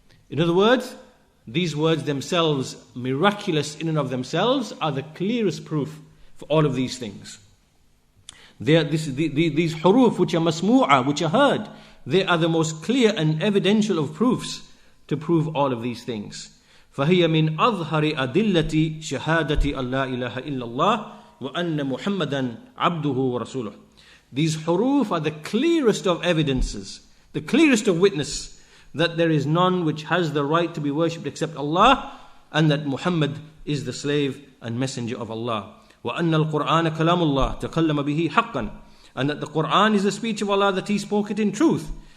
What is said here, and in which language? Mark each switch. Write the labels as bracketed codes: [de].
[en] In other words, these words themselves, miraculous in and of themselves, are the clearest proof for all of these things. These huruf which are masmu'ah, which are heard, they are the most clear and evidential of proofs to prove all of these things. [ar] فهي من أظهر أدلة شهادة أن لا إله إلا الله وأن محمدا عبده ورسوله. [en] These huruf are the clearest of evidences, the clearest of witness that there is none which has the right to be worshipped except Allah, and that Muhammad is the slave and messenger of Allah. [ar] وأن القرآن كلام الله تكلم به حقا, [en] and that the Quran is the speech of Allah, that He spoke it in truth.